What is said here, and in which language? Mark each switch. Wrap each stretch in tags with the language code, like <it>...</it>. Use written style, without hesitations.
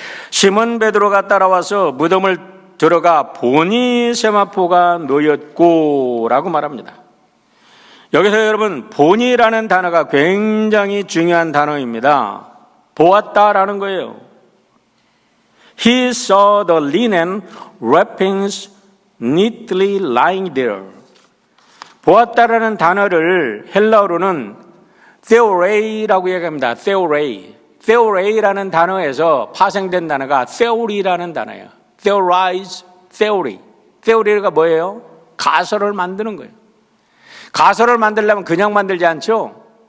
<ko>시몬 베드로가 따라와서 무덤을 들어가 보니 세마포가 놓였고 라고 말합니다. 여기서 여러분 보니라는 단어가 굉장히 중요한 단어입니다. 보았다라는 거예요.</ko> <en>He saw the linen wrappings neatly lying there.</en> <ko>보았다라는 단어를 헬라어로는 theorei라고 얘기합니다. theorei라는 단어에서 파생된 단어가 theory라는 단어예요. theorize, theory. theory가 뭐예요? 가설을 만드는 거예요. 가설을 만들려면 그냥 만들지 않죠.</ko>